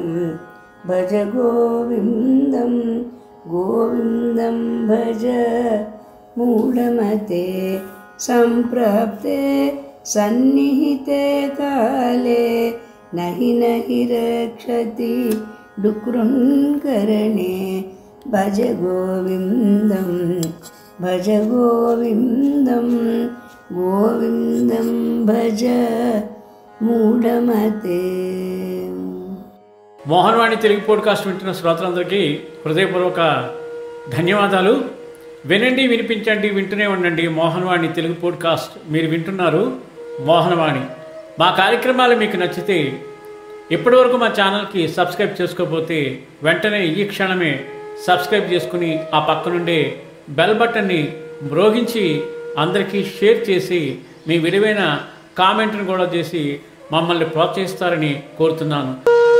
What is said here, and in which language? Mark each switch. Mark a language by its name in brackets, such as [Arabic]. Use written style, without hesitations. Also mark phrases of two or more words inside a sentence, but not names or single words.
[Sanskrit] भज गोविन्दं गोविन्दं भज मूढमते सम्प्राप्ते सन्निहिते काले नहि नहि रक्षति डुक्रुन्करणे भज गोविन्दं भज गोविन्दं गोविन्दं भज మూఢమతే. [Telugu] మోహన్వాణి తెలుగు పోడ్కాస్ట్ వింటున్న శ్రోతలందరికీ హృదయపూర్వక ధన్యవాదాలు. వినండి, వినిపించండి, వింటూనే ఉండండి మోహన్వాణి తెలుగు పోడ్కాస్ట్. మీరు వింటున్నారు మోహన్వాణి. మా కార్యక్రమాలు మీకు నచ్చితే ఇప్పటివరకు మా ఛానల్కి సబ్స్క్రైబ్ చేసుకోకపోతే వెంటనే ఈ క్షణమే సబ్స్క్రైబ్ చేసుకుని ఆ పక్క నుండే [English] bell button [Telugu] మ్రోగించి అందరికీ షేర్ చేసి మీ విలువైన కామెంట్ను కూడా చేసి మమ్మల్ని ప్రోత్సహిస్తారని కోరుతున్నాను.